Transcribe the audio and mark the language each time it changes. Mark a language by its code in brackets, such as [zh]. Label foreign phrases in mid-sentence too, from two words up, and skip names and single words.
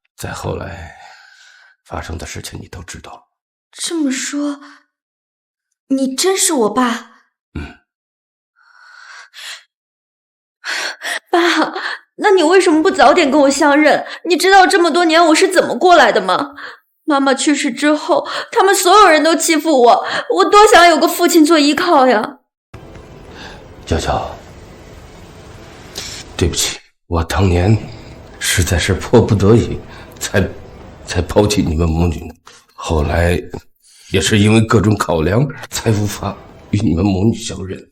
[zh] 再後來發生的事情你都知道了。這麼說，你真是我爸？爸，那你為什麼不早點跟我相認？你知道這麼多年我是怎麼過來的嗎？媽媽去世之後，他們所有人都欺負我，我多想有個父親做依靠呀。嬌嬌，對不起，我當年實在是迫不得已才拋棄你們母女的，後來也是因為各種考量才無法與你們母女相認。